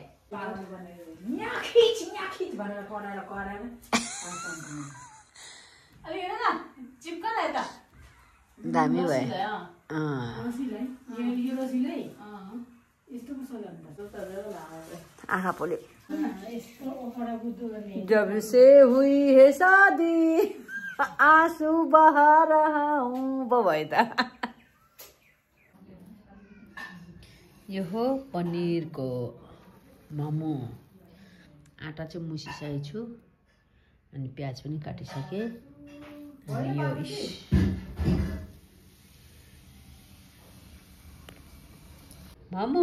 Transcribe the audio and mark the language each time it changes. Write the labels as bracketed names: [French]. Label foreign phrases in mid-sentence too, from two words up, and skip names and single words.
[Nepali] दामी भयो। आँखा पोल्यो। [Hindi] जब से हुई है शादी आंसू बहा रहा हूँ [Nepali] भयो त। यो हो पनिरको मोमो। आटा चाहिँ मुसिसकेको छु अनि प्याज पनि काटिसकेँ। अनि यो मोमो।